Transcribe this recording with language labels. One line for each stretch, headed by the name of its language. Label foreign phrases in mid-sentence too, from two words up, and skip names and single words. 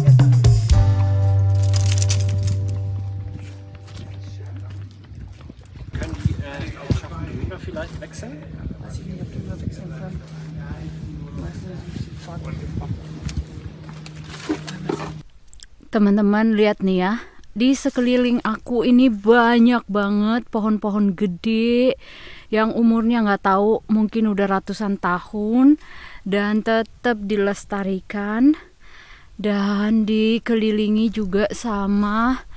German: Können die Herrschaften drüber vielleicht wechseln? Weiß ich nicht, ob die wechseln können.
Indonesian: Teman-teman lihat nih ya, di sekeliling aku ini banyak banget pohon-pohon gede yang umurnya nggak tahu mungkin udah ratusan tahun dan tetap dilestarikan, dan dikelilingi juga sama